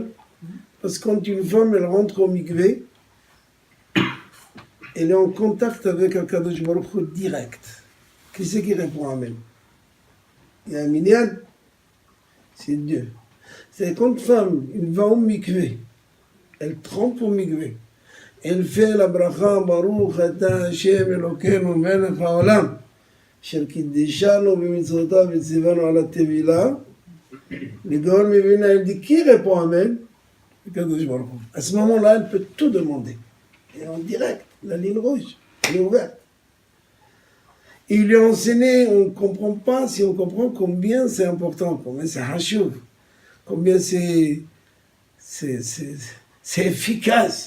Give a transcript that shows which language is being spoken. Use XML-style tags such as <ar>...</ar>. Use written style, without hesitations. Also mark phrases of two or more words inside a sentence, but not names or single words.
<fr>Parce que quand une femme, elle rentre au mikvé, elle est en contact avec un</fr> <he>קדוש ברוך הוא</he> <fr>direct. Qui c'est qui répond Amen? Il y a un minyan, c'est Dieu. C'est quand une femme, elle va au mikvé, elle trempe au mikvé, elle fait la bracha</fr> <he>ברוך אתה השם אלוקינו מלך העולם אשר קדשנו במצוותיו וציוונו על טבילה.</he> <fr>Les Gaon Mevina, elle dit qui répond Amen? À ce moment-là, elle peut tout demander. Et en direct, la ligne rouge, elle est ouverte. Et il lui a enseigné, on ne comprend pas si on comprend combien c'est important, combien c'est hachouv, combien c'est efficace.</fr>